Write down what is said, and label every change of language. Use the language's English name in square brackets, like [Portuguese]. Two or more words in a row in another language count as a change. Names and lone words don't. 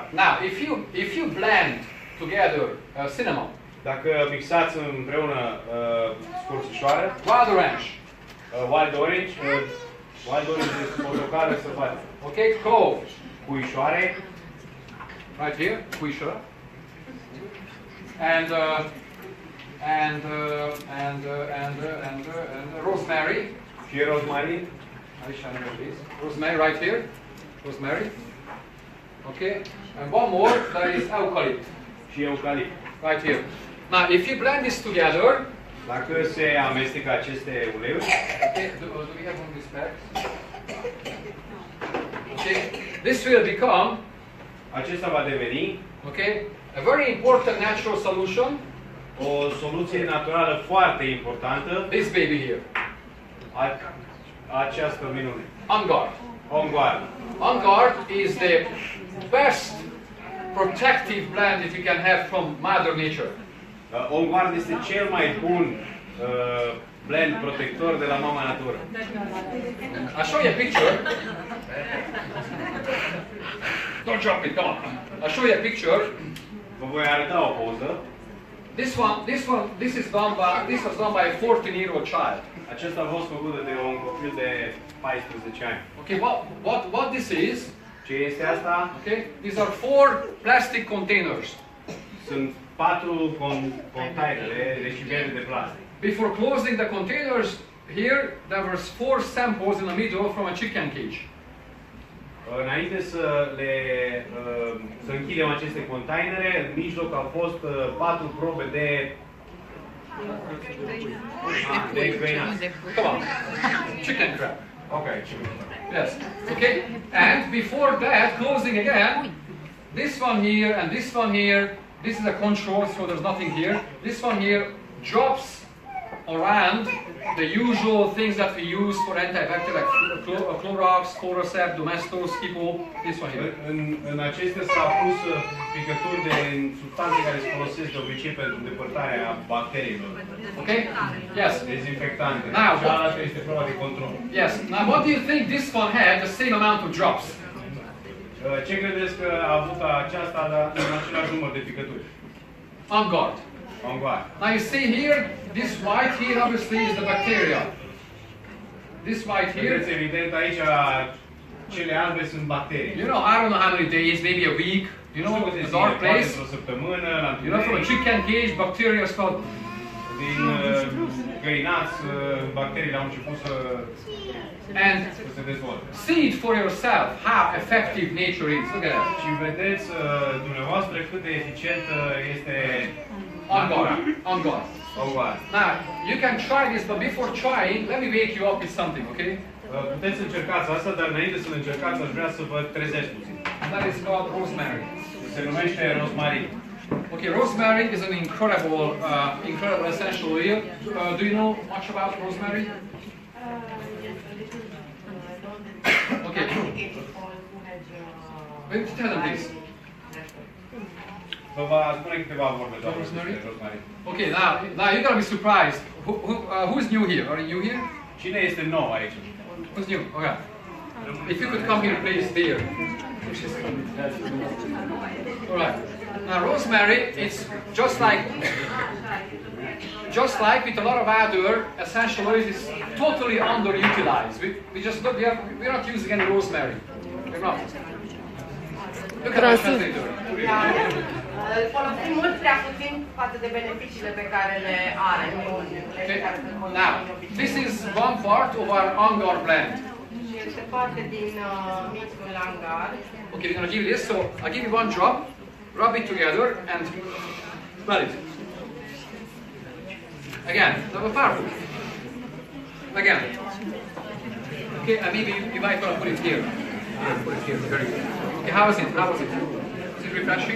[English] Now, if you blend together cinnamon, [Romanian] dacă mixați împreună scorțișoară, [English] wild orange, wild orange [Romanian] este portocală sălbatică. [English] okay, clove, [Romanian] Puișoare, [English] right here, puișoară, and rosemary. [Romanian] și rozmarin, [English] Rosemary right here, rosemary. Okay, and one more, that is eucalypt, [Romanian] și eucalipt. [English] right here. Now, if you blend this together, [Romanian] Dacă se amestecă aceste uleiuri, [English] okay, do we have one of these packs? Okay, this will become, [Romanian] acesta va deveni [English] okay, a very important natural solution. [Romanian] o soluție naturală foarte importantă. [English] This baby here, [Romanian] Această minune. [English] On Guard. On Guard. On Guard is the best protective blend that you can have from Mother Nature. [Romanian] On Guard este cel mai bun blend protector de la mama natură. [English] I'll show you a picture. Don't drop it, come on. I'll show you a picture. [Romanian] Vă voi arăta o poză. [English] This was done by a 14-year-old child. [Romanian] Acesta a fost făcut de un copil de 14 ani. [English] Okay, what this is? [Romanian] Ce este asta? [English] Okay, these are 4 plastic containers. [Romanian] Sunt 4 containere, recipiente de plastic. [English] Before closing the containers, here there was 4 samples in the middle from a chicken cage. [Romanian] Înainte să închidem aceste containere, în mijloc au fost 4 probe de găinați. [English] Come on, chicken crab. Okay. Yes. Okay. And before that, closing again, this one here and this one here. This is a control, so there's nothing here. This one here drops around the usual things that we use for antibacterial, like Clorox, Forceps, Domestos, Skipo. This one here. [Romanian] În acestea s-au pus picături de substanțe care se folosesc de obicei pentru îndepărtarea bacteriilor. [English] Okay? Yes. [Romanian] Dezinfectante. [English] Now, [Romanian] cealaltă este proba de control. [English] Yes. Now, what do you think this one had the same amount of drops? [Romanian] Ce credeți că a avut aceasta în același număr de picături? [English] On Guard. On Guard. Now you see here, this white here obviously is the bacteria. This white here. [Romanian] Vedeți evident aici cele albe sunt bacterii. [English] You know, I don't know how many days, maybe a week. You know, a dark place. [Romanian] O săptămână, la [English] You know, from a chicken cage, bacteria start. [Romanian] din găinați, bacteriile au început să se dezvolte. [English] See it for yourself how effective nature is. Look at that. [Romanian] Și vedeți dumneavoastră cât de eficientă este [English] On Guard. On Guard. On Guard. Now, you can try this, but before trying, let me wake you up with something, okay? [Romanian] Puteți să încercați asta, dar înainte să-l încercați, aș vrea să vă trezesc puțin. [English] That is called rosemary. [Romanian] Se numește rozmarin. [English] Okay, rosemary is an incredible essential oil. Do you know much about rosemary? Okay. Tell them this. [Romanian] Vă va spune câteva vorbe despre [English] Rosemary? [Romanian] rozmarin. [English] Okay, now you're gonna be surprised. Who's new here? Are you here? Cine este nou aici? Who's new? Okay. If you could come here, please, there. All right. Now, rosemary, it's just like with a lot of other essential oils, it's totally underutilized. We're not using any rosemary. We're not. Look at my translator. [Romanian] Da, îl folosim mult prea puțin față de beneficiile pe care le are. [English] Okay. Now, this is one part of our Angar blend. [Romanian] Și este parte din mixul Angar. [English] Okay, we're going to give you this. So I'll give you one drop, rub it together, and smell it. Again, that was powerful. Again. Okay, and maybe you might want to put it here. Put it here. Very good. Okay, how is it? How was it? Is it refreshing?